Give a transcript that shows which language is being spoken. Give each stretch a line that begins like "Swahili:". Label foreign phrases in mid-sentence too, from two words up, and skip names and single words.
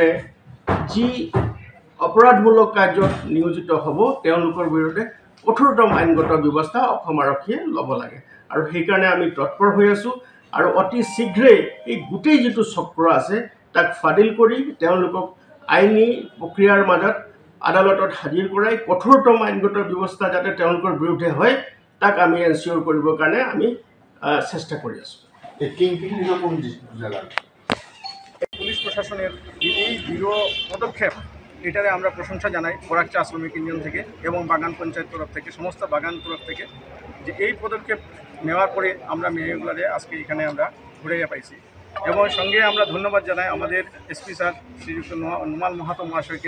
Assamese: যি অপৰাধমূলক কাৰ্যত নিয়োজিত হ'ব তেওঁলোকৰ বিৰুদ্ধে কঠোৰতম আইনগত ব্যৱস্থা অসম আৰক্ষীয়ে ল'ব লাগে আৰু সেইকাৰণে আমি তৎপৰ হৈ আছোঁ আৰু অতি শীঘ্ৰেই এই গোটেই যিটো চক্ৰ আছে তাক ফাদিল কৰি তেওঁলোকক আইনী প্ৰক্ৰিয়াৰ মাজত আদালতত হাজিৰ কৰাই কঠোৰতম আইনগত ব্যৱস্থা যাতে তেওঁলোকৰ বিৰুদ্ধে হয় তাক আমি এনচিঅ'ৰ কৰিবৰ কাৰণে আমি চেষ্টা কৰি আছোঁ।
Bangla: পুলিশ প্রশাসনের এই দৃঢ় পদক্ষেপ এটারে আমরা প্রশংসা জানাই বরাকচা শ্রমিক ইউনিয়ন থেকে এবং বাগান পঞ্চায়েত তরফ থেকে সমস্ত বাগান তরফ থেকে যে এই পদক্ষেপ নেওয়ার পরে আমরা মেয়েগুলারে আজকে এখানে আমরা ঘুরাইয়া পাইছি এবং সঙ্গে আমরা ধন্যবাদ জানাই আমাদের এসপি স্যার শ্রীযুক্ত নুমাল মাহাতো মহাশয়কে।